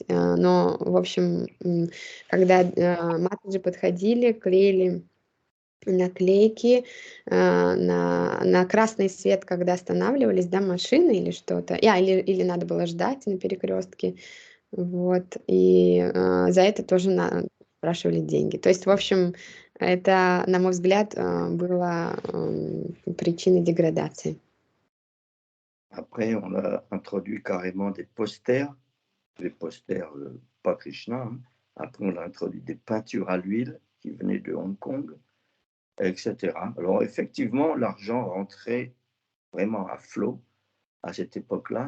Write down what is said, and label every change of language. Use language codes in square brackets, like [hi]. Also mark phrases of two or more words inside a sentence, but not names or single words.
[ru] Но, в общем, когда матаджи подходили, клеили наклейки на красный свет, когда останавливались, да, машины или что-то. Или надо было ждать на перекрестке. Вот. И за это тоже спрашивали деньги. То есть, в общем, это, на мой взгляд, было причиной деградации. [fr] Après, on a introduit carrément des posters pas Krishna. Hein. Après, on a introduit des peintures à l'huile qui venaient de Hong Kong, etc. Alors, effectivement, l'argent rentrait vraiment à flot à cette époque-là.